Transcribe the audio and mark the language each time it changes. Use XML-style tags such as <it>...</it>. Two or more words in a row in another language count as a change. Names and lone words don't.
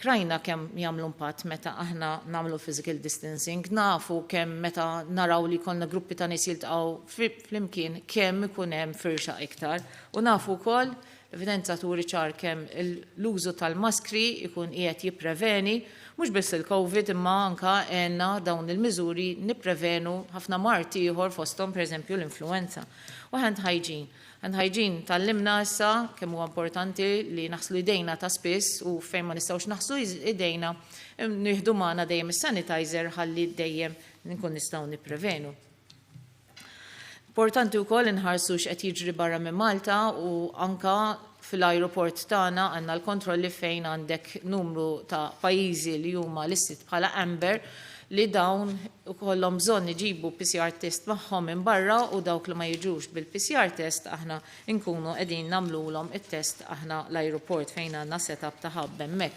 <mt>Rajna kemm jagħmlu impatt meta aħna nagħmlu</mt> <en>physical distancing,</en> <mt>nafu kemm meta naraw li jkollna gruppi ta' nies jiltqgħu flimkien kemm ikun hemm firxa iktar u nafu wkoll evidenza turi ċar kemm l-użu tal-maskri ikun qiegħed jippreveni mhux biss il-COVID imma anke għandna dawn il-miżuri nipprevenu ħafna marti ieħor fosthom pereżempju l-influenza.</mt> <en>U hand hygiene. Hand hygiene</en> <mt>tallimna issa kemm huwa importanti li naħslu idejna ta' spiss u fejn ma nistgħux naħslu idejna nieħdu magħna dejjem is-sanitizer ħalli dejjem nkun nistgħu nipprevenu. Importanti wkoll inħarsu x'qed jiġri barra minn Malta u anka fil-ajruport tagħna għandna l-kontrolli fejn għandek numru ta' pajjiżi li huma listit bħala amber li dawn ukollhom bżonn iġibu</mt> <en>PCR test</en> <mt>magħhom minn barra u dawk li ma jiġux bil-</mt> <en>PCR test</en> <mt>aħna nkunu qegħdin nagħmluhom it-test aħna l-ajruport fejn għandna setup ta' ħabb hemmhekk.</mt>